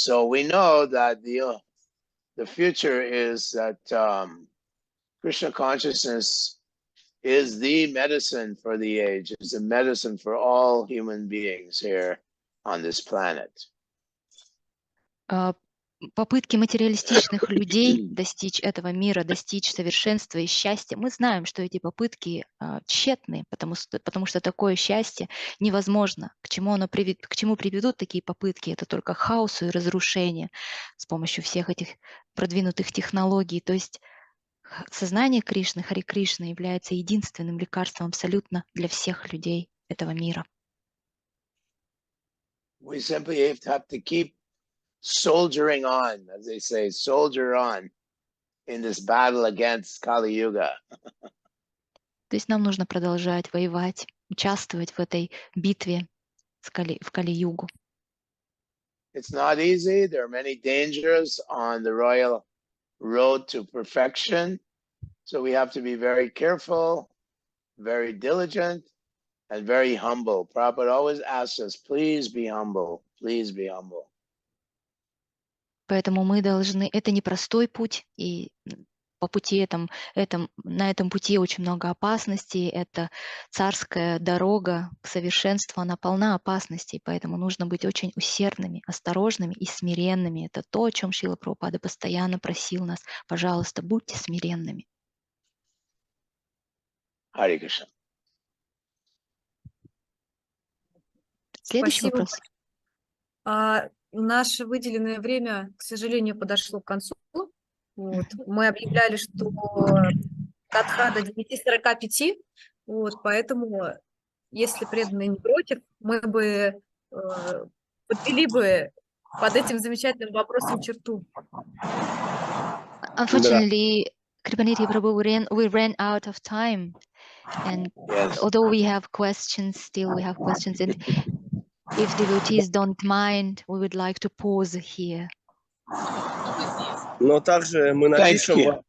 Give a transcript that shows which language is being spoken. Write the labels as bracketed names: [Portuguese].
[English] So we know that the future is that Krishna consciousness is the medicine for the age, is the medicine for all human beings here on this planet. [Russian] Попытки материалистичных людей достичь этого мира, достичь совершенства и счастья, мы знаем, что эти попытки тщетны, потому что такое счастье невозможно. К чему приведут такие попытки? Это только к хаосу и разрушению с помощью всех этих продвинутых технологий. То есть сознание Кришны, Хари Кришна, является единственным лекарством абсолютно для всех людей этого мира. [English] We simply have to keep soldiering on, as they say, soldier on in this battle against Kali Yuga. [Russian] То есть нам нужно продолжать воевать, участвовать в этой битве в Кали-югу. [English] It's not easy. There are many dangers on the royal road to perfection. So we have to be very careful, very diligent, and very humble. Prabhupada always asks us, please be humble, please be humble. [Russian] Поэтому мы должны... Это непростой путь, и по пути на этом пути очень много опасностей. Это царская дорога к совершенству, она полна опасностей, поэтому нужно быть очень усердными, осторожными и смиренными. Это то, о чем Шрила Прабхупада постоянно просил нас. Пожалуйста, будьте смиренными. [English] Hare Krishna. [Russian] Следующий Спасибо. вопрос. Наше выделенное время, к сожалению, подошло к концу. Вот. Мы объявляли, что катха до 9:45. Вот, поэтому, если преданные не против, мы бы подвели бы под этим замечательным вопросом черту. [English] Unfortunately, Kripaniti Prabhu, we ran out of time. And Yes. although we have questions, still we have questions. And if devotees don't mind, we would like to pause here. [Russian] Но также мы напишем вам.